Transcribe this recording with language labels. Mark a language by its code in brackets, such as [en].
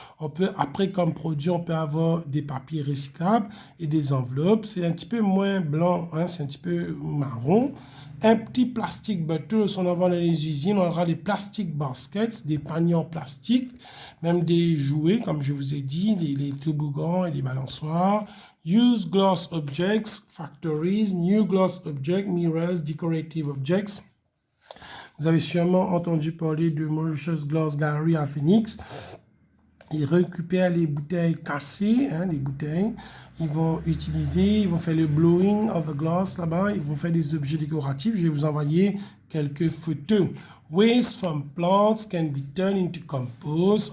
[fr] On peut, après comme produit, on peut avoir des papiers recyclables et des enveloppes. C'est un petit peu moins blanc, c'est un petit peu marron. [en] Empty plastic bottles, [fr] on envoie dans les usines, on aura des plastic baskets, des paniers en plastique, même des jouets, comme je vous ai dit, les toboggans et les balançoires. [en] Use glass objects, factories, new glass objects, mirrors, decorative objects. [fr] Vous avez sûrement entendu parler de Mauritius Glass Gallery à Phoenix. Ils récupèrent les bouteilles cassées, les bouteilles. Ils vont faire le [en] blowing of the glass [fr] là-bas. Ils vont faire des objets décoratifs. Je vais vous envoyer quelques photos. [en] Waste from plants can be turned into compost.